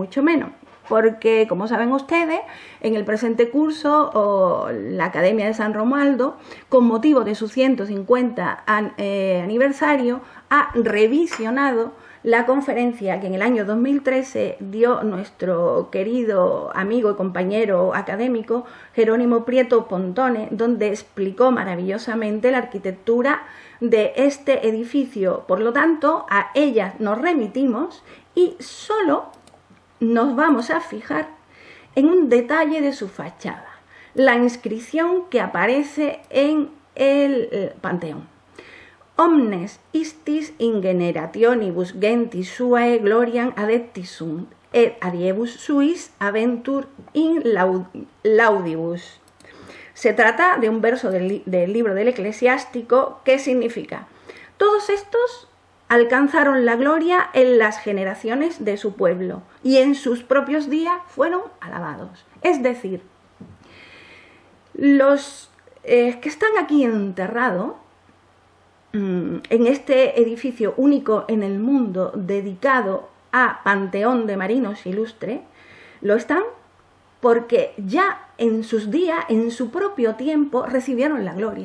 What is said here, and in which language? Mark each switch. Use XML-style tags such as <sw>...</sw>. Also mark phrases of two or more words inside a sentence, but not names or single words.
<es>mucho menos, porque, como saben ustedes, en el presente curso la Academia de San Romualdo, con motivo de su 150 aniversario, ha revisionado la conferencia que en el año 2013 dio nuestro querido amigo y compañero académico Jerónimo Prieto Pontone, donde explicó maravillosamente la arquitectura de este edificio. Por lo tanto, a ella nos remitimos y solo nos vamos a fijar en un detalle de su fachada, la inscripción que aparece en el Panteón.</es> <la>Omnes istis in generationibus gentis suae gloriam adeptis sunt, et adiebus suis aventur in laudibus.</la> <es>Se trata de un verso del libro del Eclesiástico que significa: todos estos alcanzaron la gloria en las generaciones de su pueblo y en sus propios días fueron alabados. Es decir, los que están aquí enterrados en este edificio único en el mundo dedicado a Panteón de Marinos Ilustres, lo están porque ya en sus días, en su propio tiempo, recibieron la gloria.</es>